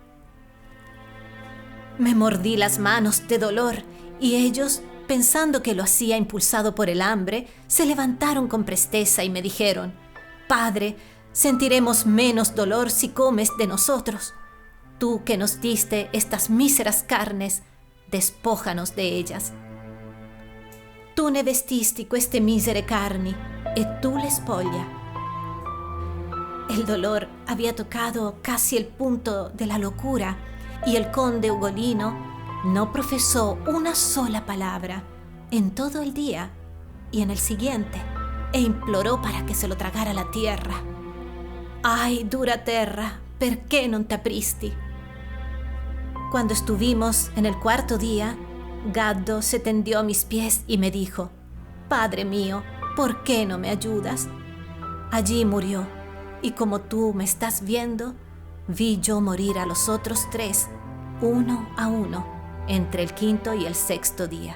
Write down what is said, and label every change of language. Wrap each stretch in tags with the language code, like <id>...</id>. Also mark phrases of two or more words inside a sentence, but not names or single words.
<es>Me mordí las manos de dolor, y ellos, pensando que lo hacía impulsado por el hambre, se levantaron con presteza y me dijeron: «Padre, sentiremos menos dolor si comes de nosotros. Tú que nos diste estas míseras carnes, despójanos de ellas.</es> <it>Tu ne vestisti queste misere carni, e tu le spoglia».</it> <es>El dolor había tocado casi el punto de la locura, y el conde Ugolino no profesó una sola palabra en todo el día y en el siguiente, e imploró para que se lo tragara la tierra.</es> <it>«Ay, dura terra, perché non t'apristi?».</it> <es>Cuando estuvimos en el 4.º día, Gaddo se tendió a mis pies y me dijo: «Padre mío, ¿por qué no me ayudas?». Allí murió, y como tú me estás viendo, vi yo morir a los otros 3, uno a uno, entre el 5.º y el 6.º día.</es>